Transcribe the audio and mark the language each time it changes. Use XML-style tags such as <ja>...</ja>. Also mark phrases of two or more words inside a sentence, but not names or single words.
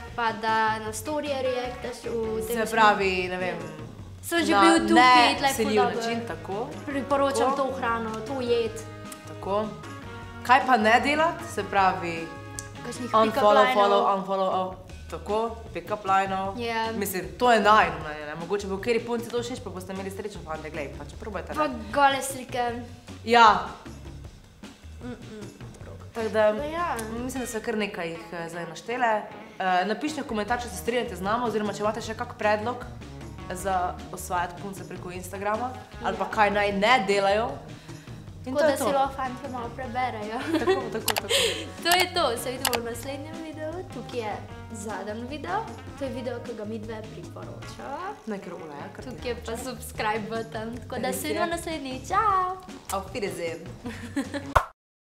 <sl>Pa da na storije reaktaš v tem. Se pravi, ne vem, sem že bil tukaj, na nesiljiv način, tako. Priporočam to hrano, to jed. Tako. Kaj pa ne delati, se pravi, unfollow, tako, pick-up lineov. Mislim, to je najno, mogoče bo v kateri punci to všeč, pa boste imeli srečo, fante, glej, pa če probajte. Pa gole slike. Ja. Tako da, mislim, da so kar nekaj jih zdaj naštele. Napišite v komentar, če se strinjate z nama, oziroma če imate še kak predlog za osvajati punce preko Instagrama, ali pa kaj naj ne delajo. Tako da si lahko fantje malo preberajo. Tako. To je to, se vidimo v naslednjem videu, tukaj je zadnji video, to je video, ki ga mi dve priporočava. Tukaj je pa</sl> <en>subscribe button,</en> <sl>tako da se vidimo naslednji, čau!</sl> <de>Auf Wiedersehen!</de>